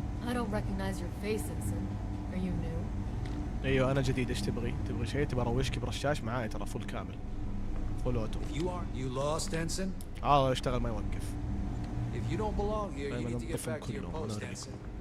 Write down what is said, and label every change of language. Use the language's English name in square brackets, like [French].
[English] I don't recognize your face, Ensign. Are you new? [Arabic] ايوه انا جديد. ايش تبغي؟ تبغي شيء؟ تبغى اروشك برشاش؟ معاي ترى فل كامل. فل اوتو. [English] You lost, Ensign? [Arabic] اشتغل ما يوقف. [English] If you don't belong here, you need to get back to your post, Ensign.